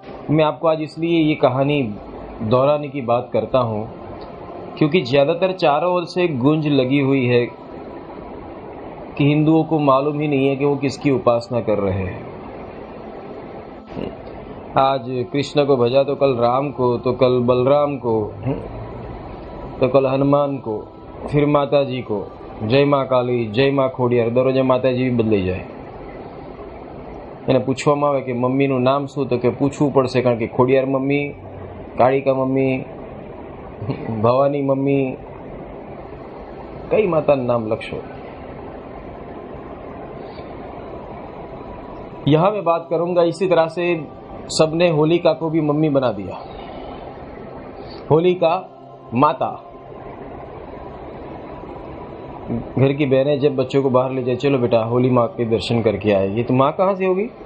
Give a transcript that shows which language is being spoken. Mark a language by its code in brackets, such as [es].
[hi] मैं आपको आज इसलिए ये कहानी दोहराने की बात करता हूँ क्योंकि ज़्यादातर चारों ओर से गूंज लगी हुई है कि हिंदुओं को मालूम ही नहीं है कि वो किसकी उपासना कर रहे हैं। आज कृष्ण को भजा तो कल राम को, तो कल बलराम को, तो कल हनुमान को, फिर माता जी को। जय माँ काली, जय माँ खोडियार, दररोज माता जी भी बदली जाए। [gu] એને પૂછવામાં આવે કે મમ્મીનું નામ શું, તો કે પૂછવું પડશે, કારણ કે Khodiyar mummy, Kalika mummy, Bhavani mummy, કઈ માતાનું નામ લખશો। [hi] यहाँ मैं बात करूंगा इसी तरह से सबने होलिका को भी मम्मी बना दिया, होलिका माता। घर की बहनें जब बच्चों को बाहर ले जाए, चलो बेटा होली माँ के दर्शन करके आए, ये तो माँ कहाँ से होगी।